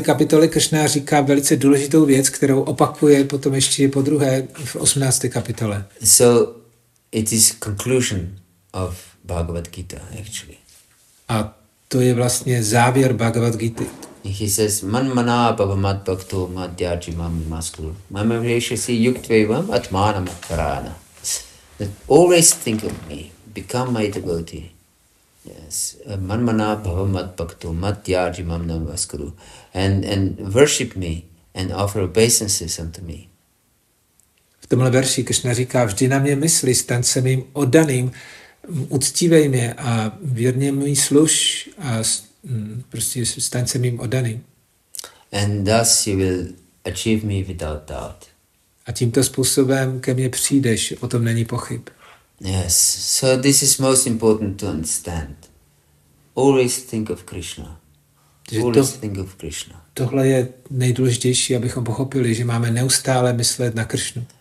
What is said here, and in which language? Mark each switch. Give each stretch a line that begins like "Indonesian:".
Czech: kapitoly Krishna říká velice důležitou věc, kterou opakuje potom ještě po druhé v 18. kapitole.
English: So it is conclusion of Bhagavad-gītā actually.
Czech: A to je vlastně závěr Bhagavad-gīty.
English: He says,
Sanskrit: Man mana bhavamat bhakto madhyaji mam maskuru. Mamaveshasi yuktvevam atmanam karana.
English: That always think of me, become my devotee. Yes.
Sanskrit: Man mana bhavamat bhakto madhyaji mam namaskuru.
English: And worship me and offer obeisances unto me.
Czech: V tomhle verši Krishna říká, vždy na mě mysli, staň se mým oddaným, uctívej mě a věrně mi služ a prostě staň se mým oddaným.
English: And thus you will achieve me without doubt.
Czech: A tímto způsobem ke mně přijdeš, o tom není pochyb.
English: Yes, so this is most important to understand. Always think of Krishna. Always think of Krishna.
Czech: Tohle je nejdůležitější, abychom pochopili, že máme neustále myslet na Krišnu.